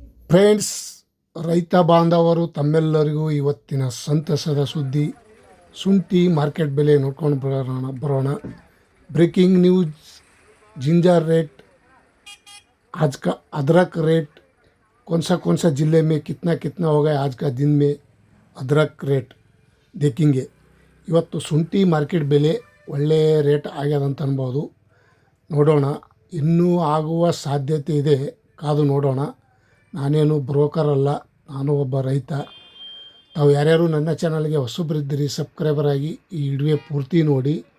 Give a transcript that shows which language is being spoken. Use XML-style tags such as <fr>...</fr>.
<kn>Friends, ರೈತ ಬಾಂಧವರು ತಮ್ಮೆಲ್ಲರಿಗೂ ಇವತ್ತಿನ ಸಂತಸದ ಸುದ್ದಿ. ಶುಂಠಿ ಮಾರ್ಕೆಟ್ ಬೆಲೆ ನೋಡ್ಕೊಂಡು ಬರೋಣ.</kn> <hi>ब्रेकिंग न्यूज़, जिंजर रेट, आज का अदरक रेट, कौन सा ज़िले में कितना कितना हो गया आज का दिन में अदरक रेट देखेंगे.</hi> <kn>ಇವತ್ತು ಶುಂಠಿ ಮಾರ್ಕೆಟ್ ಬೆಲೆ ಒಳ್ಳೆಯ ರೇಟ್ ಆಗ್ಯದಂತ ಅನ್ಬೋದು. ನೋಡೋಣ, ಇನ್ನೂ ಆಗುವ ಸಾಧ್ಯತೆ ಇದೆ, ಕಾದು ನೋಡೋಣ. ನಾನೇನು ಬ್ರೋಕರ್ ಅಲ್ಲ, ನಾನು ಒಬ್ಬ ರೈತ. ತಾವು ಯಾರ್ಯಾರು ನನ್ನ ಚಾನಲ್ಗೆ ಹೊಸಬರಿದ್ದೀರಿ ಸಬ್ಸ್ಕ್ರೈಬರ್ ಆಗಿ ಈ ವಿಡಿಯೋ ಪೂರ್ತಿ ನೋಡಿ.</kn>